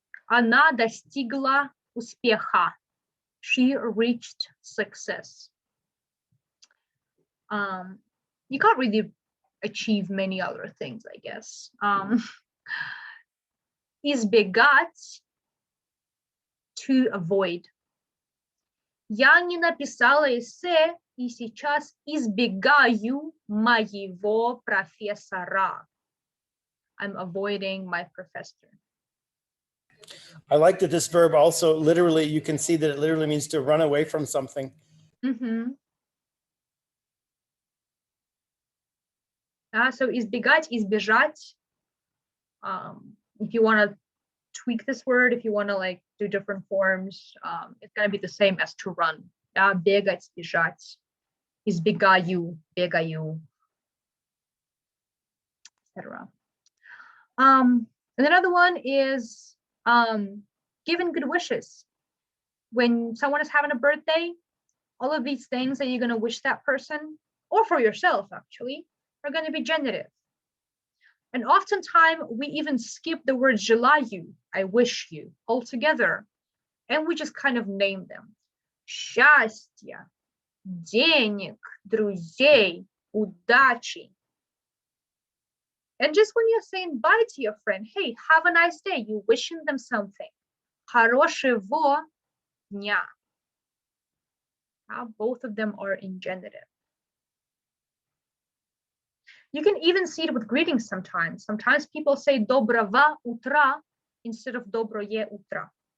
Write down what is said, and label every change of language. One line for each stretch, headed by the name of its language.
Russian: Она достигла успеха.
English: She reached success. You can't really achieve many other things, I guess. Избегать, to avoid.
Russian: Я не написала эссе и сейчас избегаю моего профессора.
English: I'm avoiding my professor. I like that this verb also literally, you can see that it literally means to run away from something.
Russian: So избегать, избежать.
English: If you want to tweak this word, if you want to like do different forms, it's going to be the same as to run.
Russian: Бегать, бежать. Избегаю, бегаю, etc.
English: And another one is giving good wishes. When someone is having a birthday, all of these things that you're going to wish that person, or for yourself actually, are going to be genitive. And oftentimes we even skip the word желаю, I wish you, altogether. And we just kind of name them.
Russian: Счастья, денег, друзей, удачи.
English: And just when you're saying bye to your friend, hey, have a nice day, you're wishing them something.
Russian: Хорошего дня.
English: Both of them are in genitive. You can even see it with greetings sometimes. Sometimes people say
Russian: доброго утра
English: instead of
Russian: доброе утро.